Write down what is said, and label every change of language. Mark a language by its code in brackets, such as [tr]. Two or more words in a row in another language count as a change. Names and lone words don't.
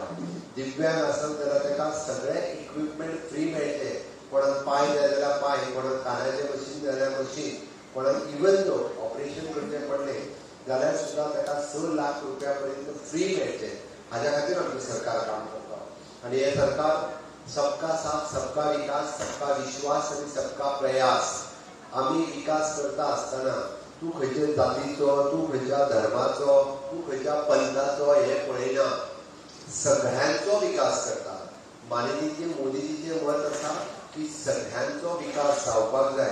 [kok] दिव्यांग आसत जाल्यार ताका सगळे इक्विपमेंट फ्री मेळटे. कोणाक पाय जाय जाल्यार पाय, कोणाक कानाचें मशीन जाल्यार मशीन, कोणाक [en] even though [kok] ऑपरेशन करचें पडलें जाल्यार सुद्दां ताका 6 लाख रुपया पर्यंत फ्री मेळचे. हाज्या खातीर आमचें सरकार काम करता. आनी हें सरकार [hi] सबका साथ सबका विकास, सबका विश्वास [kok] आणि [hi] सबका प्रयास. [kok] आम्ही विकास करता आसतना तूं खंयच्या जातीचो, तूं खंयच्या धर्माचो, तूं खंयच्या पंथाचो हे पळयना. सगळ्यांचो विकास करता. माननीय मोदीजीचें मत आसा की सगळ्यांचो विकास जावपाक जाय.